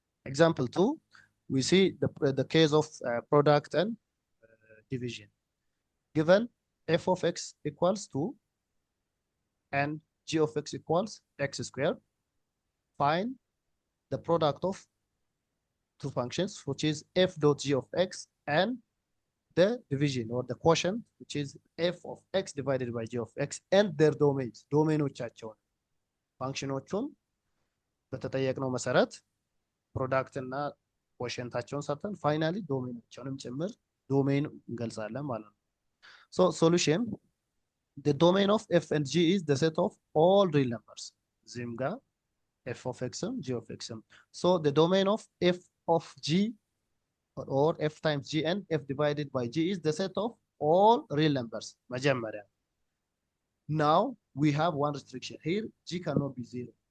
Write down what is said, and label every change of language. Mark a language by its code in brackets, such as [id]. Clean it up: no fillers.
[en] example 2 we see the case of product and division given f of x equals 2 and g of x equals x squared find the product of two functions which is f dot g of x and the division or the quotient which is f of x divided by g of x and their domains [am] domainoቻቸውን ፋንክሽኖቹን በተጠየቅነው መሰረት ፕሮዳክት እና ኮሽንታቸውን ሰጥተን ፋይናሊ ዶሜናቸውንም ጭምር ዶሜን እንገልጻለን ማለት ነው። ሶ ሶሉሽን [en] the domain of f and g is the set of all real numbers. [am] እዚህም ጋር [en] f of x g of x. So the domain of f of g or f times g and f divided by g is the set of all real numbers. [am] መጀመሪያ [en] now we have one restriction here, g cannot be 0.